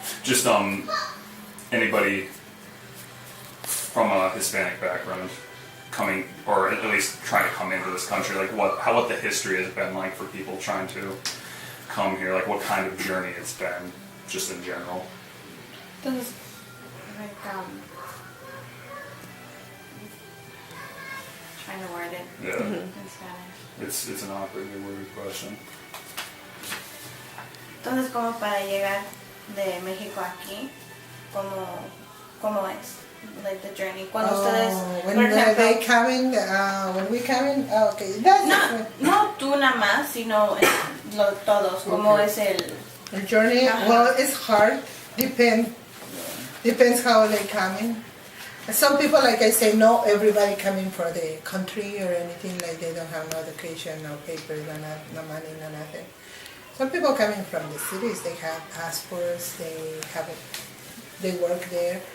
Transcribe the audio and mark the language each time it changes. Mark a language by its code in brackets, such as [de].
[en] Just anybody from a Hispanic background coming, or at least trying to come into this country, like what the history has been like for people trying to come here, like what kind of journey it's been, just in general. Entonces, like, trying to word it Yeah, in Spanish. it's an awkwardly worded question. [es] Entonces, como para llegar de México aquí, ¿cómo es? [en] Like the journey. [es] Cuando ustedes, [en] when [es] por ejemplo, [en] they coming, when we coming, okay, that's [es] no tú nada más, sino todos. ¿Cómo [en] Okay. [es] es el? [en] the journey. Uh-huh. Well, it's hard. Depends how they coming. Some people, like I say, no everybody coming for the country or anything, like they don't have no education, no papers, no money, no nothing. Some people coming from the cities, they have passports, they work there.